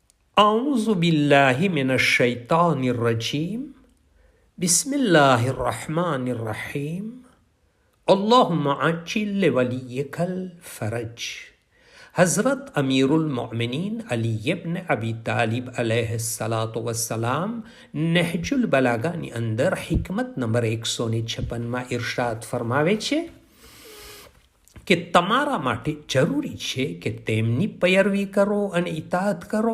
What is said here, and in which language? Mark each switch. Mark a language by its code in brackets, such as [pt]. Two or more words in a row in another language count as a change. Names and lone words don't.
[ar] أعوذ بالله من الشيطان الرجيم بسم الله الرحمن الرحيم اللهم عجل لوليك الفرج. [gu] હઝરત અમીરુલ મોમિનીન અલી ઇબ્ન અબી તાલિબ અલૈહિસ્સલામ નહજુલ બલાગાની અંદર હિકમત નંબર 156માં ઇરશાદ ફરમાવે છે કે તમારા માટે જરૂરી છે કે તેમની પૈરવી કરો અને ઇતાઅત કરો.